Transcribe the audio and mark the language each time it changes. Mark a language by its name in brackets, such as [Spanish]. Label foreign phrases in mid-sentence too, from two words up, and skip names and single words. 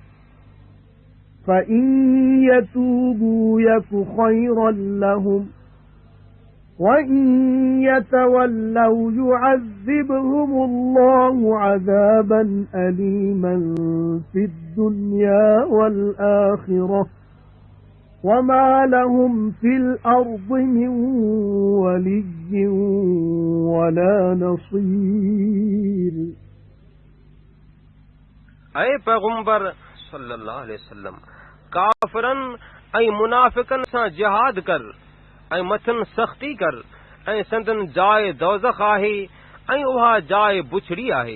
[Arabic] فإن يتوبوا يك خيرا لهم وإن يتولوا يعذبهم الله عذابا أليما في الدنيا والآخرة وما لهم في الأرض من ولي ولا نصير। [Sindhi] ऐं पैगुम्बर [Arabic] صلى الله عليه وسلم [Sindhi] काफ़िरनि ऐं मुनाफ़िक़नि सां जिहाद कर ऐं मथनि सख़्ती कर ऐं संदन जाइ दोज़ख आहे ऐं उहा जाइ बुछड़ी आहे।